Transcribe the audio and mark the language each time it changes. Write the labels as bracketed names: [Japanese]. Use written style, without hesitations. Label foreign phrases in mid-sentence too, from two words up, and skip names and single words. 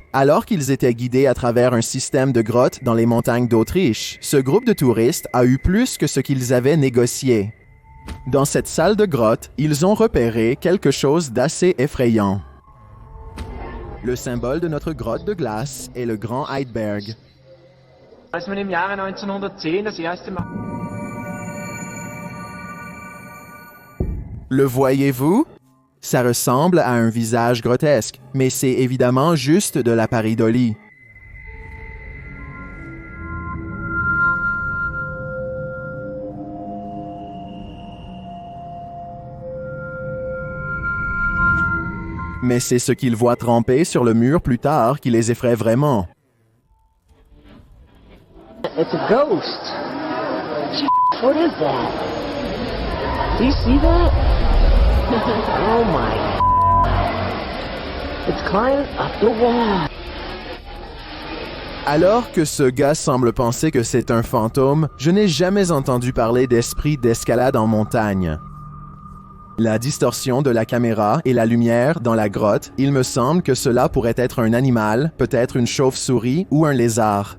[French] Alors qu'ils étaient guidés à travers un système de grottes dans les montagnes d'Autriche, ce groupe de touristes a eu plus que ce qu'ils avaient négocié. Dans cette salle de grotte, ils ont repéré quelque chose d'assez effrayant. Le symbole de notre grotte de glace est le Grand Eidberg. [German] Als man im Jahre 1910 das erste Mal... [French] Le voyez-vous? Ça ressemble à un visage grotesque, mais c'est évidemment juste de la pareidolie. Mais c'est ce qu'ils voient trempé sur le mur plus tard qui les effraie vraiment. [English] It's a ghost. What is that? Do you see that? Oh my. It's climbing up the wall. [French] Alors que ce gars semble penser que c'est un fantôme, je n'ai jamais entendu parler d'esprit d'escalade en montagne. La distorsion de la caméra et la lumière dans la grotte, il me semble que cela pourrait être un animal, peut-être une chauve-souris ou un lézard.